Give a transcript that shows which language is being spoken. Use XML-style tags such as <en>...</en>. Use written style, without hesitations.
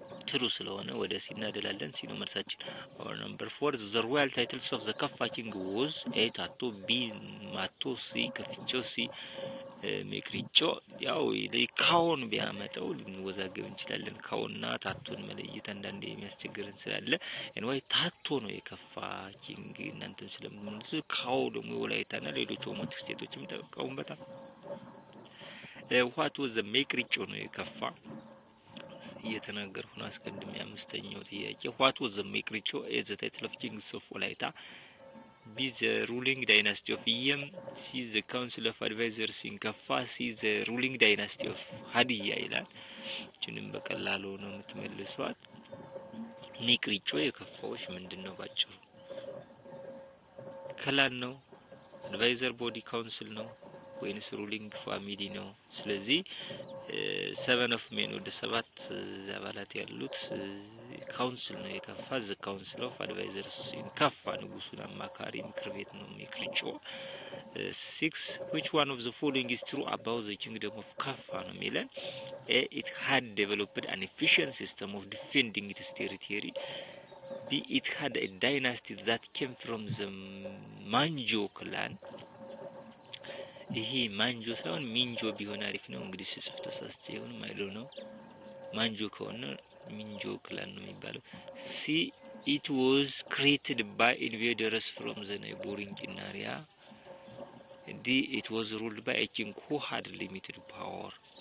<am>ትሩ ስለሆነ ወደ ሲ እናደላለን ሲ ነው መልሳችን</am> <en>or number 4 the royal titles of the Kaffa king</en> <am>was A ታቶ B ማቶ C ከፍቾ C ሜክሪቾ ያው ካውን ቢያመጣው ልንወዛገብ እንችላለን ካውና ታቶን መለየት አንዳንዴ የሚያስቸግረን ስላለ እንዋይ ታቶ ነው የከፋ ኪንግ እናንተን ስለምንልስ ካው ደግሞ ወላይታና ሌሎች ኦሞቲክ ስቴቶችም ተቀውምበታል</am> <en>what was the</en> <am>ሜክሪቾ ነው የከፋ እየተናገርኩ ነው አስቀድሜ። አምስተኛው ጥያቄ</am> <en>what was the Mekricho as the title of Kings of Walaita? B the ruling dynasty of Iyam. C the council of advisors in Kaffa.</en> <am>C the ruling dynasty of Hadiya ይላል። እቺንም በቀላሉ ነው የምትመልሷት። ሜክሪቾ የከፋዎች ምንድነው ባጭሩ? ክላን ነው? አድቫይዘር ቦዲ ካውንስል ነው ወይንስ ሩሊንግ ፋሚሊ ነው? ስለዚህ ሰቨን ኦፍ ሜን ወደ ሰባት አባላት ያሉት ካውንስል ነው የከፋ። ዘ ካውንስል ኦፍ አድቫይዘርስ ከፋ ንጉሱን አማካሪ ምክር ቤት ነው ሜክሪቾ። 6</am> <en>which one of the following is true about the kingdom of Kaffa</en> <am>ነው የሚለን?</am> <en>A it had developed an efficient system of defending its territory. B it had a dynasty that came from the Manjo clan.</en> <am>ይሄ ማንጆ ሳይሆን ሚንጆ ቢሆን አሪፍ ነው። እንግዲህ ስጽፍ ተሳስቼ ይሁን ማይለው ነው። ማንጆ ከሆነ ሚንጆ ክላን ነው የሚባለው።</am> <en>C it was created by invaders from the neighboring area. D it was ruled by a king who had limited power.</en>